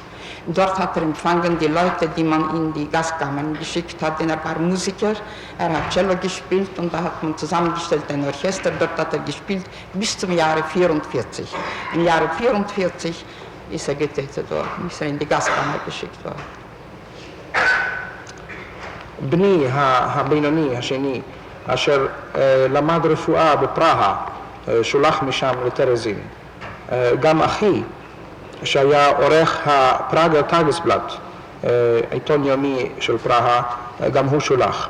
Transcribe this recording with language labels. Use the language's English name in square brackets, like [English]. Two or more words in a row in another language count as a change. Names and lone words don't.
[German] Dort hat er empfangen die Leute, die man in die Gaskammern geschickt hat, denn er war Musiker, er hat Cello gespielt und da hat man zusammengestellt ein Orchester, dort hat er gespielt bis zum Jahre 44. Im Jahre 44 ist er getötet worden, ist er in die Gaskammer geschickt worden. [Hebrew] בני הבינוני, השני, אשר למד רפואה בפראג, שולח משם לטרזין. גם אחי, שהיה עורך הפראגר טאגסבלאט, עיתון יומי של פראג, גם הוא שולח.